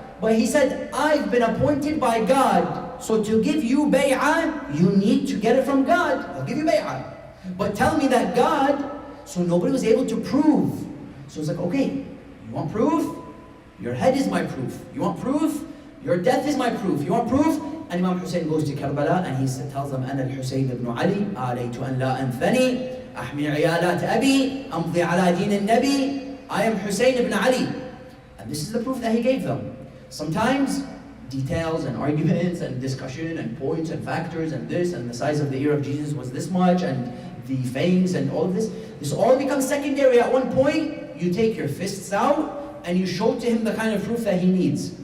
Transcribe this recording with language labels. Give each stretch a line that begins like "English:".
English: But he said, I've been appointed by God, so to give you bay'ah, you need to get it from God. I'll give you bay'ah. But tell me that God, so nobody was able to prove. So it's like, okay, you want proof? Your head is my proof. You want proof? Your death is my proof. You want proof? And Imam Hussein goes to Karbala and he tells them,
Arabic: أنا الحسين بن علي آليت أن لا أنثني أحمي عيالات أبي أمضي على دين النبي.
English: I am Hussein ibn Ali. And this is the proof that he gave them. Sometimes details and arguments and discussion and points and factors and this and the size of the ear of Jesus was this much and the fangs and all of this. This all becomes secondary. At one point, you take your fists out and you show to him the kind of proof that he needs.